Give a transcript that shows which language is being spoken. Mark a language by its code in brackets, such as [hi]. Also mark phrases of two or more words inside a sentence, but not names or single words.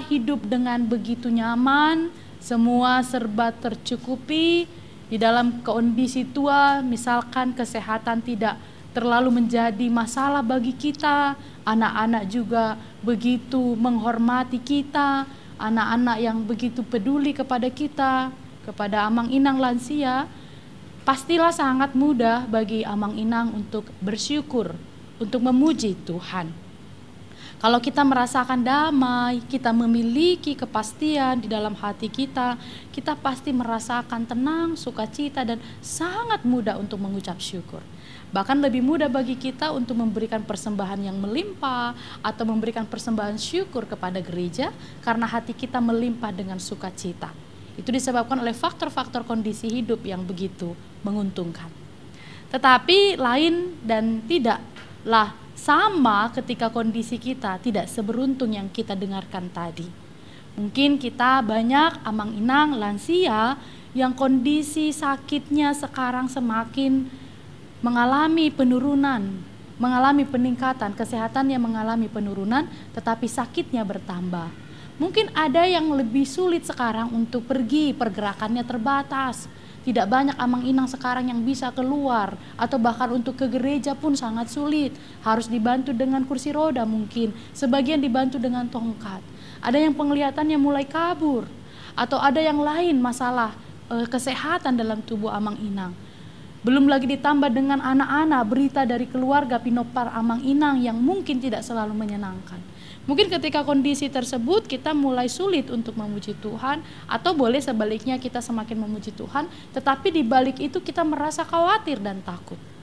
[id] hidup dengan begitu nyaman, semua serba tercukupi, di dalam kondisi tua, misalkan kesehatan tidak terlalu menjadi masalah bagi kita, anak-anak juga begitu menghormati kita, anak-anak yang begitu peduli kepada kita, kepada [bbc] amang inang [id] lansia, pastilah sangat mudah bagi [bbc] amang inang [id] untuk bersyukur, untuk memuji Tuhan. Kalau kita merasakan damai, kita memiliki kepastian di dalam hati kita, kita pasti merasakan tenang, sukacita, dan sangat mudah untuk mengucap syukur. Bahkan lebih mudah bagi kita untuk memberikan persembahan yang melimpah atau memberikan persembahan syukur kepada gereja karena hati kita melimpah dengan sukacita. Itu disebabkan oleh faktor-faktor kondisi hidup yang begitu menguntungkan. Tetapi lain dan tidaklah sama ketika kondisi kita tidak seberuntung yang kita dengarkan tadi. Mungkin kita banyak [bbc] amang inang [id] lansia yang kondisi sakitnya sekarang semakin mengalami penurunan, mengalami peningkatan, kesehatannya mengalami penurunan, tetapi sakitnya bertambah. Mungkin ada yang lebih sulit sekarang untuk pergi, pergerakannya terbatas. Tidak banyak [bbc] amang inang [id] sekarang yang bisa keluar, atau bahkan untuk ke gereja pun sangat sulit. Harus dibantu dengan kursi roda mungkin, sebagian dibantu dengan tongkat. Ada yang penglihatannya mulai kabur, atau ada yang lain masalah kesehatan dalam tubuh [bbc] amang inang. [id] Belum lagi ditambah dengan anak-anak, berita dari keluarga [bbc] Pinopar Amang Inang [id] yang mungkin tidak selalu menyenangkan. Mungkin ketika kondisi tersebut kita mulai sulit untuk memuji Tuhan, atau boleh sebaliknya kita semakin memuji Tuhan, tetapi di balik itu kita merasa khawatir dan takut.